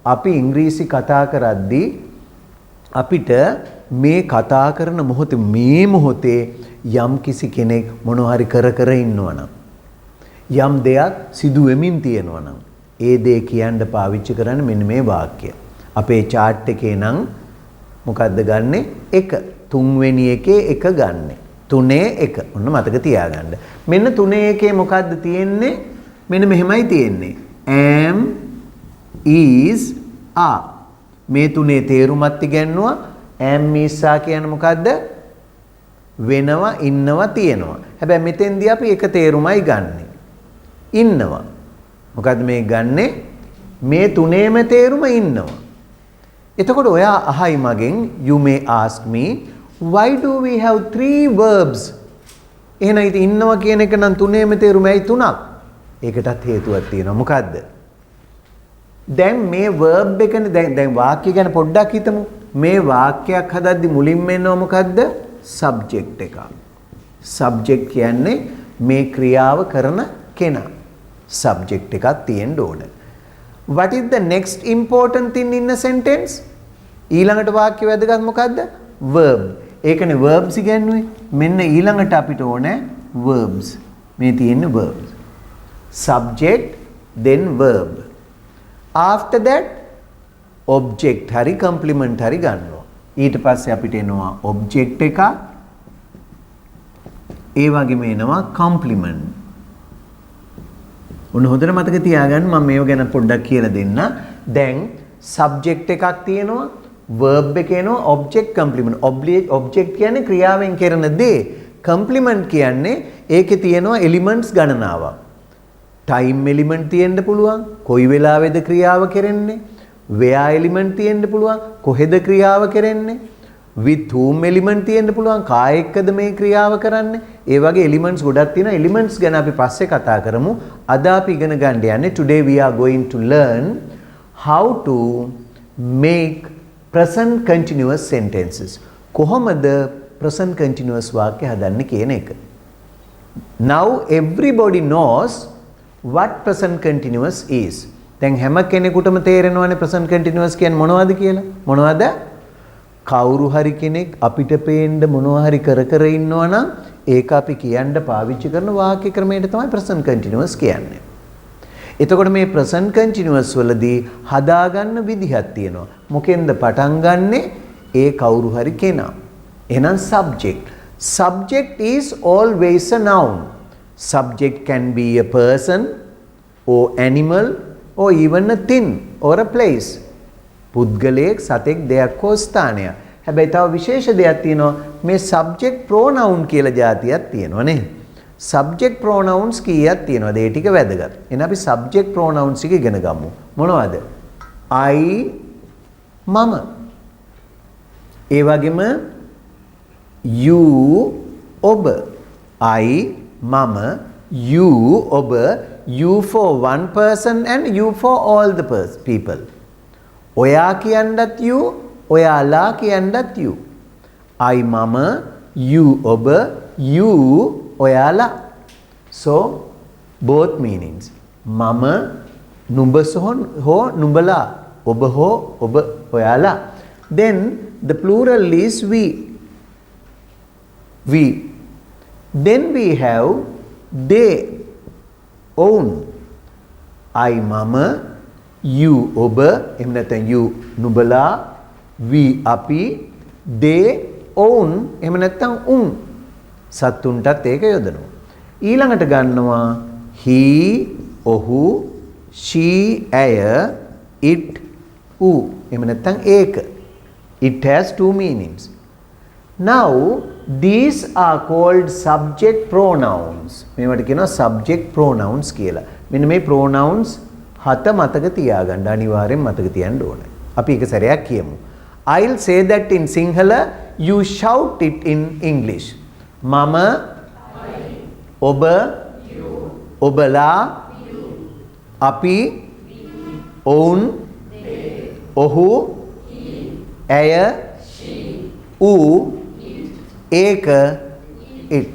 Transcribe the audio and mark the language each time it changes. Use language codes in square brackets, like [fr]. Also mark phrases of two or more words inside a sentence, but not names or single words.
[si] අපි ඉංග්‍රීසි කතා කරද්දී අපිට මේ කතා කරන මොහොතේ මේ මොහොතේ යම් කිසි කෙනෙක් මොනවා හරි කර ඉන්නවනම් යම් දෙයක් සිදු වෙමින් තියෙනවා නම් ඒ දේ කියන්න පාවිච්චි කරන්නේ මෙන්න මේ වාක්‍ය. අපේ chart එකේ නම් මොකද්ද ගන්නෙ? 1. තුන්වෙනි එකේ 1 ගන්නෙ. 3 1. ඔන්න මතක තියාගන්න. මෙන්න 3 එකේ මොකද්ද තියෙන්නේ? මෙන්න මෙහෙමයි තියෙන්නේ. [en] am is are. [si] මේ තුනේ තේරුමත් ඉගෙනුවා. am is are කියන්නේ මොකද්ද? වෙනවා ඉන්නවා තියෙනවා. හැබැයි මෙතෙන්දී අපි එක තේරුමයි ගන්නෙ. ඉන්නවා. මොකද්ද මේ ගන්නෙ? මේ තුනේම තේරුම ඉන්නවා. එතකොට ඔයා අහයි මගෙන් [en] you may ask me why do we have 3 verbs? [si] එහෙනම් ඉතින් ඉන්නවා කියන එක නම් තුනේම තේරුම ඇයි 3ක්? ඒකටත් හේතුවක් තියෙනවා. මොකද්ද? දැන් මේ verb එකනේ දැන් වාක්‍ය ගැන පොඩ්ඩක් හිතමු. මේ වාක්‍යයක් හදද්දි මුලින්ම එනවා මොකද්ද? subject එක. subject කියන්නේ මේ ක්‍රියාව කරන කෙනා. subject එකක් තියෙන්න ඕන. [en] What is the next important thing in a sentence? [si] ඊළඟට වාක්‍ය වැදගත් මොකද්ද? verb. ඒකනේ verbs ඉගෙනුවේ. මෙන්න ඊළඟට අපිට ඕනේ verbs. මේ තියෙන verbs. [en] subject then verb. After that object hari complement hari ගන්නවා. [si] ඊට පස්සේ අපිට එනවා object එක. ඒ වගේම එනවා complement. උන් හොඳට මතක තියාගන්න මම මේව ගැන පොඩ්ඩක් කියලා දෙන්න. දැන් subject එකක් තියෙනවා, verb එක එනවා, [en] object complement. [si] object කියන්නේ ක්‍රියාවෙන් කරන දේ. complement කියන්නේ ඒකේ තියෙනවා elements ගණනාවක්. [en] time element [si] තියෙන්න පුළුවන්. කොයි වෙලාවෙද ක්‍රියාව කරන්නේ? [en] where element [si] තියෙන්න පුළුවන්. කොහෙද ක්‍රියාව කරන්නේ? [en] with whom element [si] තියෙන්න පුළුවන්. කාය එක්කද මේ ක්‍රියාව කරන්නේ? ඒ වගේ elements ගොඩක් තියෙනවා. elements ගැන අපි පස්සේ කතා කරමු. [en] අද අපි ඉගෙන ගන්න යන්නේ today we are going to learn how to make present continuous sentences. [si] කොහොමද [en] present continuous [si] වාක්‍ය හදන්නේ කියන එක. [en] Now everybody knows what present continuous is. [si] දැන් හැම කෙනෙකුටම තේරෙනවානේ [en] present continuous [si] කියන්නේ මොනවද කියලා. මොනවද? කවුරු හරි කෙනෙක් අපිට පේන්න මොනවා හරි කර ඉන්නවා නම් ඒක අපි කියන්න පාවිච්චි කරන වාක්‍ය ක්‍රමයට තමයි [en] present continuous [si] කියන්නේ. එතකොට මේ [en] present continuous [si] වලදී හදාගන්න විදිහක් තියෙනවා. මොකෙන්ද පටන් ගන්නෙ? ඒ කවුරු හරි කෙනා. එහෙනම් subject. [en] Subject is always a noun. Subject can be a person or animal or even a thing or a place. [si] පුද්ගලයෙක්, සතෙක්, දෙයක් හෝ ස්ථානයක්. හැබැයි තව විශේෂ දෙයක් තියෙනවා. මේ [en] subject pronoun [si] කියලා જાතියක් තියෙනවා නේද? [en] subject pronouns [si] කීයක් තියෙනවද? ඒ ටික වැදගත්. එහෙනම් අපි [en] subject pronouns [si] එක ඉගෙන ගමු. මොනවද? I මම. ඒ වගේම you ඔබ. I මම, [en] you ඔබ, you for one person and you for all the people. [si] ඔයා කියන්නත් you, ඔයාලා කියන්නත් you. I මම, you ඔබ, you ඔයාලා. [en] So both meanings. [si] මම නුඹ හෝ නුඹලා, ඔබ හෝ ඔබ ඔයාලා. [en] Then the plural is we. We. Then we have they, own. [si] I මම, you ඔබ, එහෙම නැත්නම් you නුඹලා, we අපි, [en] they own, [si] එහෙම නැත්නම් උන්. සත්තුන්ටත් ඒක යොදනවා. ඊළඟට ගන්නවා he ඔහු, she ඇය, it ඌ, එහෙම නැත්නම් ඒක. [en] It has two meanings. Now these are called subject pronouns. [si] මේවට කියනවා [en] subject pronouns [si] කියලා. මෙන්න මේ pronouns 7 මතක තියාගන්න. අනිවාර්යෙන් මතක තියන්න ඕනේ. අපි එක සැරයක් කියමු. [en] I'll say that in Sinhala, you shout it in English. [si] මම, ඔබ, ඔබලා, අපි, ඔවුන්, ඔහු, ඇය, ඌ, ඒක, it.